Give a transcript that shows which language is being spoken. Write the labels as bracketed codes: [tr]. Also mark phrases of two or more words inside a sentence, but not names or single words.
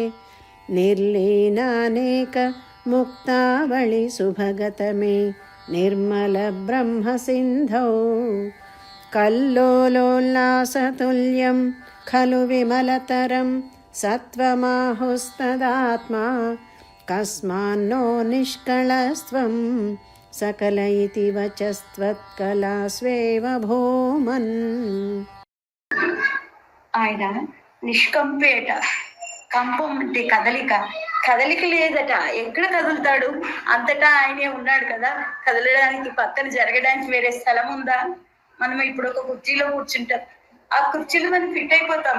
[sa] निर्लीनानेकमुक्तावळि सुभगतमे निर्मलब्रह्मसिन्धौ कल्लोलोल्लासतुल्यं खलु विमलतरं सत्त्वमाहुस्तदात्मा कस्मान्नो निष्कळस्त्वं सकल इति वचस्त्वत्कलास्वेव भूमन्. [te] ఆయన నిష్కంపేట. కంపం అంటే కదలిక లేదట. ఎక్కడ కదులుతాడు? అంతటా ఆయనే ఉన్నాడు కదా. కదలడానికి పక్కన జరగడానికి వేరే స్థలం ఉందా? మనం ఇప్పుడు ఒక కుర్చీలో కూర్చుంటాం, ఆ కుర్చీలో మనం ఫిట్ అయిపోతాం.